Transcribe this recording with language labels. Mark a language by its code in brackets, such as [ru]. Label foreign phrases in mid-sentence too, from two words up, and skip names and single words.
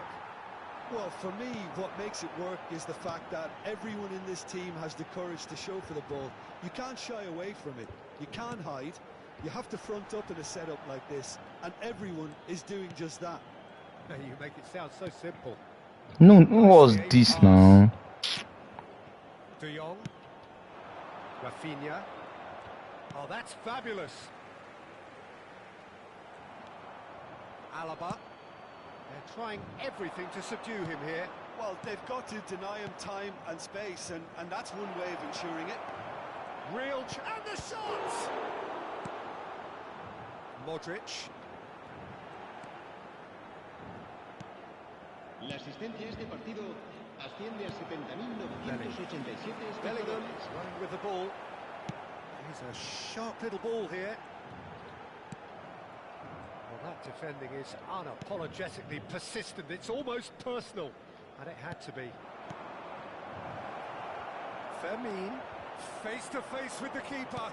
[en] Well, for me, what makes it work is the fact that everyone in this team has the courage to show for the ball. You can't shy away from it. You can't hide. You have to front up in a setup like this, and everyone is doing just that. You make it sound so simple. No, what was this now? De Jong. Rafinha. Oh, that's fabulous. Alaba. They're trying everything to subdue him here. Well, they've got to deny him time and space, and that's one way of ensuring it. And the shot! Modric. [es] La asistencia a este partido asciende a 70.987 Bellingham espectadores. [en] running with the ball. Here's a sharp little ball here. Well, that defending is unapologetically persistent. It's almost personal, and it had to be. Fermin, face to face with the keeper.